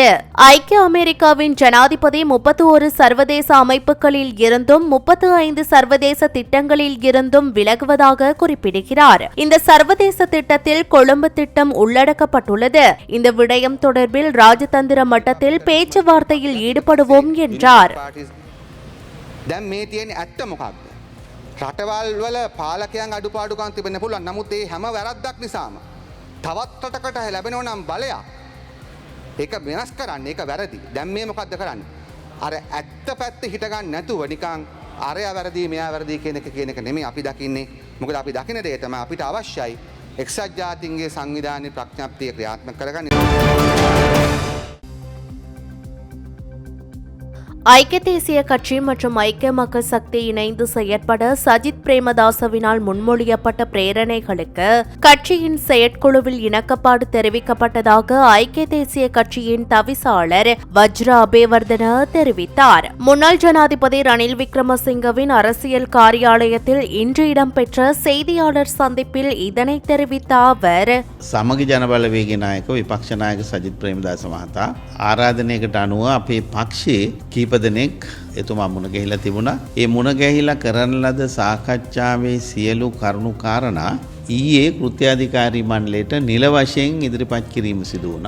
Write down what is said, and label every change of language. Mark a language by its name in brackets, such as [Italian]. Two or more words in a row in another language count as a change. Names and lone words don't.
[Tamil] ஐக்கிய அமெரிக்காவின் ஜனாதிபதி 31 சர்வதேச அமைப்புகளில் இருந்தும் 35 சர்வதேச திட்டங்களில் இருந்தும் விலகுவதாக குறிப்பிடுகிறார். இந்த சர்வதேச திட்டத்தில் கொழும்பு திட்டம் உள்ளடக்கப்பட்டுள்ளது. இந்த விடயம் தொடர்பில் ராஜதந்திர மட்டத்தில் பேச்சுவார்த்தையில் ஈடுபடுவோம் என்றார். [Sinhala] රටවල් වල පාලකයන් අඩුපාඩුකම් තිබෙන්න පුළුවන්. නමුත් ඒ හැම වැරද්දක් නිසාම තවත් රටකට ලැබෙනවා නම් බලයක් ඒක වෙනස් කරන්න ඒක වැරදි. දැන් මේ මොකද්ද කරන්නේ? අර ඇත්ත පැත්ත හිට ගන්න නැතුව නිකන් අරයා වැරදි මෙයා වැරදි කියන එක නෙමෙයි අපි දකින්නේ. මොකද අපි දකින දේ තමයි අපිට අවශ්‍යයි එක්සත් ජාතීන්ගේ සංවිධානයේ ප්‍රඥප්තිය ක්‍රියාත්මක කරගන්න. [Tamil] ஐக்கிய தேசிய கட்சி மற்றும் ஐக்கிய மக்கள் சக்தி இணைந்து செயற்பட சஜித் பிரேமதாசவினால் முன்மொழியப்பட்ட பிரேரணைகளுக்கு கட்சியின் செயற்குழுவில் இணக்கப்பாடு தெரிவிக்கப்பட்டதாக ஐக்கிய தேசிய கட்சியின் தவிசாளர் வஜ்ர அபேவர்தன தெரிவித்தார். முன்னாள் ஜனாதிபதி ரணில் விக்ரமசிங்கவின் அரசியல் காரியாலயத்தில் இன்று இடம்பெற்ற செய்தியாளர் சந்திப்பில் இதனை தெரிவித்த அவர், [Sinhala] සමග ජනබලවේගේ නායක විපක්ෂ නායක සජිත් ප්‍රේමදාස මහතා ආරාධනයකට අනුව අපේ පක්ෂයේ කීප දෙනෙක් එතුමා මුණ ගැහිලා තිබුණා. ඒ මුණ ගැහිලා කරන ලද සාකච්ඡාවේ සියලු කරුණු කාරණා ඊයේ කෘත්‍යාධිකාරී මණ්ඩලයට නිල වශයෙන් ඉදිරිපත් කිරීම සිදු වුණා.